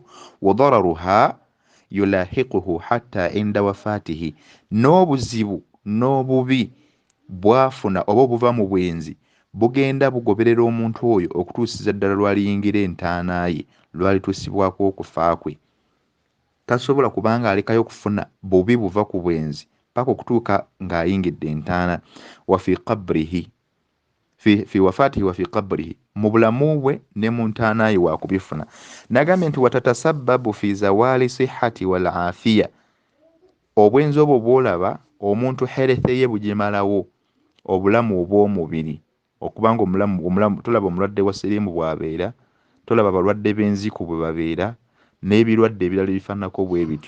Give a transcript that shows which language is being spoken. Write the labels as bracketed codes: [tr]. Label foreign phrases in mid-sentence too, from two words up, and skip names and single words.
[ar] وضررها يلاحقه حتى عند وفاته, [lg] n'obuzibu n'obubi bwafuna oba obuva mu bwenzi bugenda bugoberera omuntu oyo okutuusiza ddala lwaliyingira entaana ye, lwalituusibwako okufa kwe. Tasobola kubanga alekayo okufuna bubi buva ku bwenzi paka okutuuka ng'ayingidde entaana. [ar] وفي قبره في وفاته وفي قبره, [lg] mu bulamu bwe ne mu ntaana ye wakubifuna. Nagambye nti [ar] وتتسبب في زوال الصحة والعافية, [lg] obwenzi obwo bw'olaba omuntu health ye bugimalawo, obulamu obw'omubiri, okubanga omulamu tolaba omulwadde wa siriimu bw'abeera, tolaba balwadde b'enziku bwe babeera, n'ebirwadde ebirala ebifaananako bwe bityo.